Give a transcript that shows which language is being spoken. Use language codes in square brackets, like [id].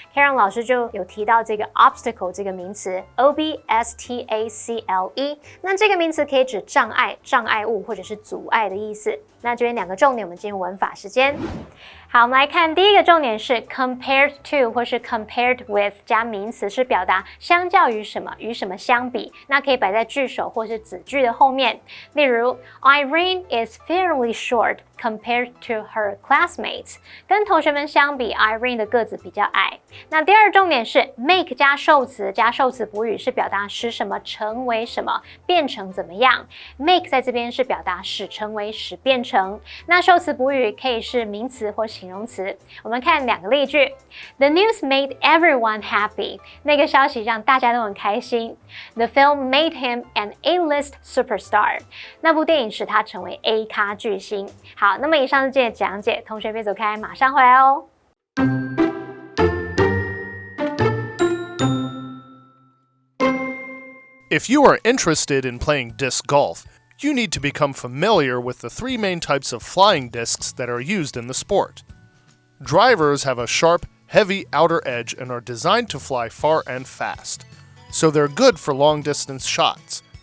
[zh] Karen 老师就有提到这个 obstacle 这个名词 obstacle， 那这个名词可以指障碍、障碍物或者是阻碍的意思。那这边两个重点，我们进入文法时间。好，我们来看第一个重点是 compared to 或是 compared with 加名词，是表达相较于什么，与什么相比。那可以摆在句首或是子句的后面。例如 [en] Irene is fairly short compared to her classmates， [zh] 跟同学们相比 Irene 的个子比较矮。那第二重点是 make 加受词补语，是表达使什么成为什么，变成怎么样。 make 在这边是表达使成为，使变成。那受词补语可以是名词或形容词。我们看两个例句 [en] The news made everyone happy， [zh] 那个消息让大家都很开心。 [en] The film made him an A-list superstar， [zh] 那部电影使他成为 A 咖巨星。好，那么以上是今天的讲解，同学别走开，马上回来哦。 [en] If you are interested in playing disc golf, you need to become familiar with the three main types of flying discs that are used in the sport. Drivers have a sharp, heavy outer edge and are designed to fly far and fast, so they're good for long-distance shots.